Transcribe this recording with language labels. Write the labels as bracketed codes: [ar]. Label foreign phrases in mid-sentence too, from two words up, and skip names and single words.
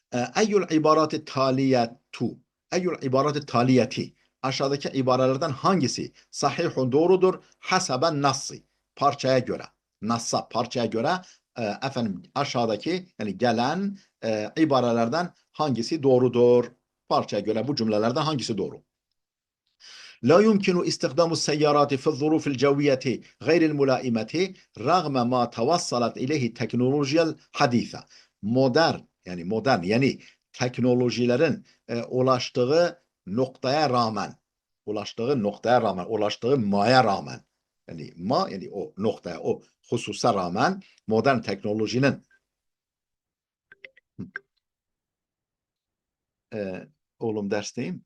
[ar] أي العبارات التالية. [tr] Aşağıdaki ibarelerden hangisi sahihun doğrudur? [ar] حسب النص. [tr] Parçaya göre. Parçaya göre aşağıdaki yani gelen ibarelerden hangisi doğrudur? Parçaya göre bu cümlelerden hangisi doğru? [ar] لا يمكن استخدام السيارات في الظروف الجوية غير الملائمة رغم ما توصلت إليه التكنولوجيا الحديثة. [tr] Modern yani teknolojilerin ulaştığı noktaya rağmen, ulaştığı maya rağmen Yani yani o noktaya, o hususa rağmen modern teknolojinin oğlum dersteyim.